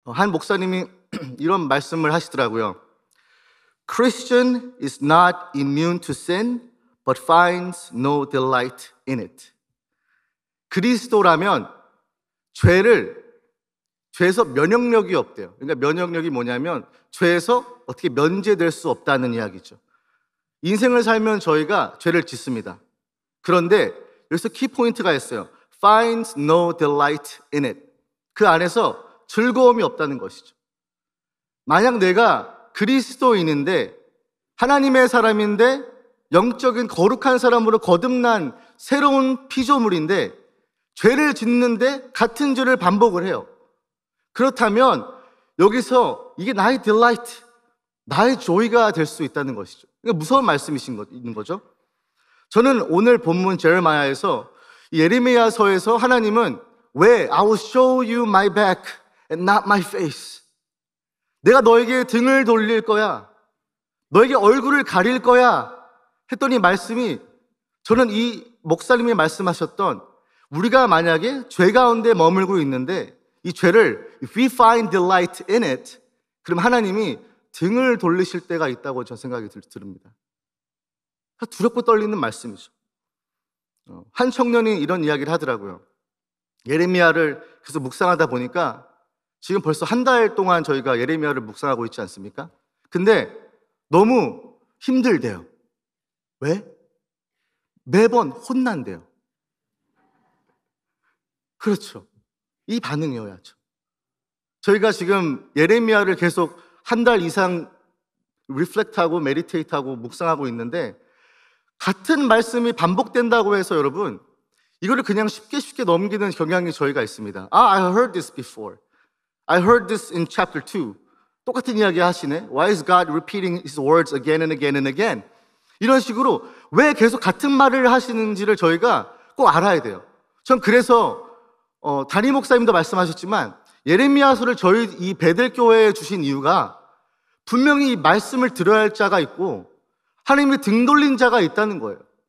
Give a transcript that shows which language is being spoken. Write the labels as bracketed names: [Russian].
[Korean] 한 목사님이 이런 말씀을 하시더라고요. [English] Christian is not immune to sin, but finds no delight in it. [Korean] 그리스도라면 죄에서 면역력이 없대요. 그러니까 면역력이 뭐냐면 죄에서 어떻게 면제될 수 없다는 이야기죠. 인생을 살면 저희가 죄를 짓습니다. 그런데 여기서 키포인트가 있어요. [English] Finds no delight in it. [Korean] 그 안에서 즐거움이 없다는 것이죠. 만약 내가 그리스도인인데 하나님의 사람인데 영적인 거룩한 사람으로 거듭난 새로운 피조물인데 죄를 짓는데 같은 죄를 반복을 해요. 그렇다면 여기서 이게 나의 delight, 나의 joy가 될 수 있다는 것이죠. 그러니까 무서운 말씀이신 거죠. 저는 오늘 본문 제레미야에서 예레미야서에서 하나님은 왜 [English] I will show you my back and not my face. [Korean] 내가 너에게 등을 돌릴 거야. 너에게 얼굴을 가릴 거야. 했더니 말씀이 저는 이 목사님이 말씀하셨던 우리가 만약에 죄 가운데 머물고 있는데 이 죄를 [English] if we find delight in it [Korean] 그럼 하나님이 등을 돌리실 때가 있다고 저는 생각이 듭니다. 두렵고 떨리는 말씀이죠. 한 청년이 이런 이야기를 하더라고요. 예레미야를 계속 묵상하다 보니까 지금 벌써 한 달 동안 저희가 예레미야를 묵상하고 있지 않습니까? 근데 너무 힘들대요. 왜? 매번 혼난대요. 그렇죠. 이 반응이어야죠. 저희가 지금 예레미야를 계속 한 달 이상 리플렉트하고 메디테이트하고 묵상하고 있는데 같은 말씀이 반복된다고 해서 여러분 이거를 그냥 쉽게 넘기는 경향이 저희가 있습니다. [English] I heard this before. I heard this in chapter 2. [Korean] 똑같은 이야기 하시네. [English] Why is God repeating his words again and again and again? [Korean] 이런 식으로 왜 계속 같은 말을 하시는지를 저희가 꼭 알아야 돼요. 전 그래서 담임 목사님도 말씀하셨지만 예레미야서를 저희 이 베델교회에 주신 이유가 분명히 이 말씀을 들어야 할 자가 있고 하나님이 등 돌린 자가 있다는 거예요.